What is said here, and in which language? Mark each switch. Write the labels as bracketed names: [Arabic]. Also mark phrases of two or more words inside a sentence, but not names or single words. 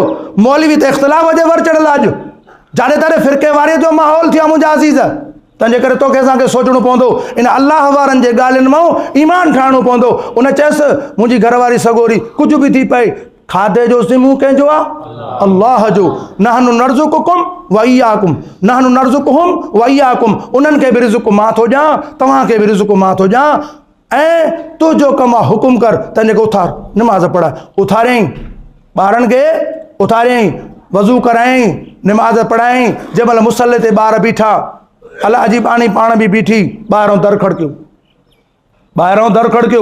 [Sindhi] मौलवी त इख़्तिलाफ़ जे वर चढ़ियल आहे। अॼु जाॾे ताॾे फ़िरके वारे जो माहौल थियो आहे मुंहिंजा अज़ीज़। तंहिंजे करे तोखे असांखे सोचणो पवंदो, इन अलाह वारनि जे ॻाल्हियुनि मां ईमान ठाहिणो पवंदो। उन चयसि मुंहिंजी घरवारी सगोरी कुझु बि थी पए खाधे जो ज़िम्मो कंहिंजो आहे? अल्लाह जो। [Arabic] نحن نرزقكم وإياكم نحن نرزقهم وإياكم. [Sindhi] उन्हनि खे बि रिज़्क़ मां थो ॾियां, तव्हांखे बि रिज़्क़ मां थो ॾियां। ऐं तुंहिंजो कमु आहे हुकुम कर, तंहिंजे करे उथार निमाज़ पढ़ाए। उथारियईं ॿारनि खे, उथारियईं वज़ू करायईं, निमाज़ पढ़ायईं। जंहिं महिल मुसले ते ॿार बीठा, अलाह जी बाणी पाण बि बीठी, ॿाहिरों दर खड़कियो, ॿाहिरों दर खड़कियो।